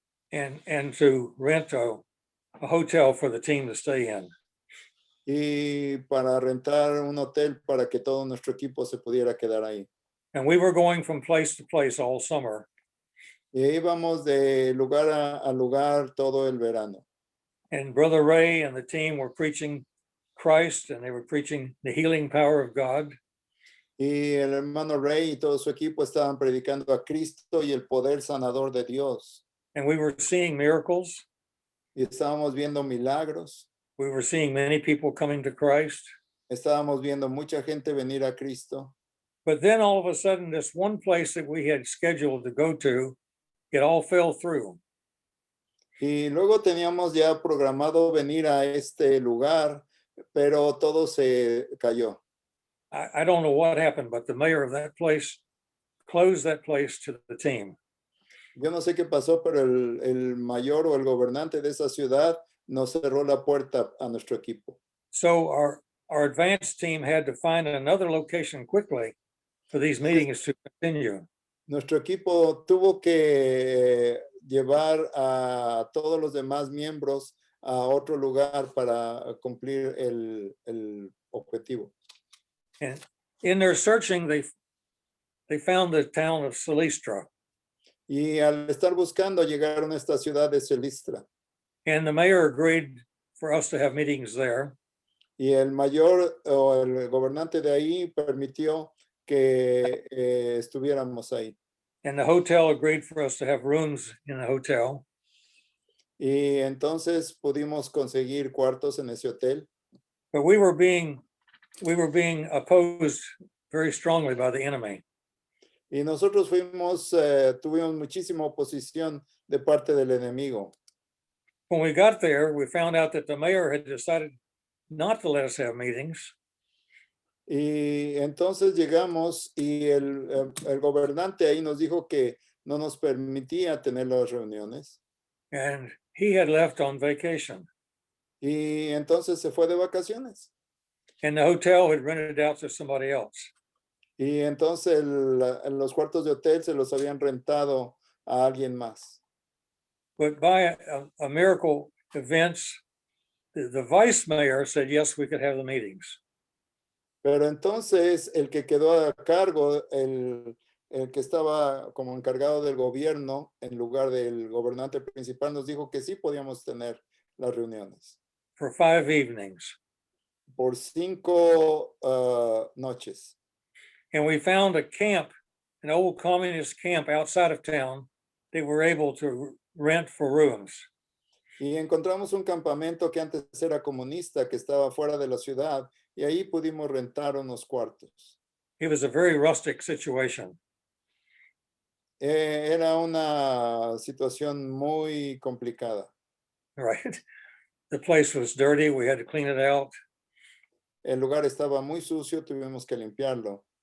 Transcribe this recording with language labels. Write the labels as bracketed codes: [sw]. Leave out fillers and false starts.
[en] And to rent a hotel for the team to stay in. [es] Y para rentar un hotel para que todo nuestro equipo se pudiera quedar ahí. [en] And we were going from place to place all summer. [es] Y íbamos de lugar a lugar todo el verano. [en] And Brother Ray and the team were preaching Christ, and they were preaching the healing power of God. [es] Y el hermano Ray y todo su equipo estaban predicando a Cristo y el poder sanador de Dios. [en] And we were seeing miracles. [es] Y estábamos viendo milagros. [en] We were seeing many people coming to Christ. [es] Estábamos viendo mucha gente venir a Cristo. [en] But then all of a sudden, this one place that we had scheduled to go to, it all fell through. [es] Y luego teníamos ya programado venir a este lugar, pero todo se cayó. [en] I don't know what happened, but the mayor of that place closed that place to the team. [es] Yo no sé qué pasó, pero el mayor o el gobernante de esa ciudad nos cerró la puerta a nuestro equipo. [en] So our advance team had to find another location quickly for these meetings to continue. [es] Nuestro equipo tuvo que llevar a todos los demás miembros a otro lugar para cumplir el objetivo. [en] And in their searching, they found the town of Silistra. [es] Y al estar buscando llegaron a esta ciudad de Silistra. [en] And the mayor agreed for us to have meetings there. [es] Y el mayor o el gobernante de ahí permitió que estuviéramos ahí. [en] And the hotel agreed for us to have rooms in the hotel. [es] Y entonces pudimos conseguir cuartos en ese hotel. [en] But we were being opposed very strongly by the enemy. [es] Y nosotros tuvimos muchísima oposición de parte del enemigo. [en] When we got there, we found out that the mayor had decided not to let us have meetings. [es] Y entonces llegamos y el gobernante ahí nos dijo que no nos permitía tener las reuniones. [en] And he had left on vacation. [es] Y entonces se fue de vacaciones. [en] And the hotel had rented out to somebody else. [es] Y entonces los cuartos de hotel se los habían rentado a alguien más. [en] But by a miracle events, the vice mayor said, yes, we could have the meetings. [es] Pero entonces el que quedó a cargo, el que estaba como encargado del gobierno en lugar del gobernante principal, nos dijo que sí podíamos tener las reuniones. [en] For 5 evenings. [es] Por 5 noches. [en] And we found a camp, an old communist camp outside of town that we're able to rent for rooms. [es] Y encontramos un campamento que antes era comunista, que estaba fuera de la ciudad, y ahí pudimos rentar unos cuartos. [en] It was a very rustic situation. [es] Era una situación muy complicada. [en] right? The place was dirty. We had to clean it out. [es] El lugar estaba muy sucio, tuvimos que limpiarlo.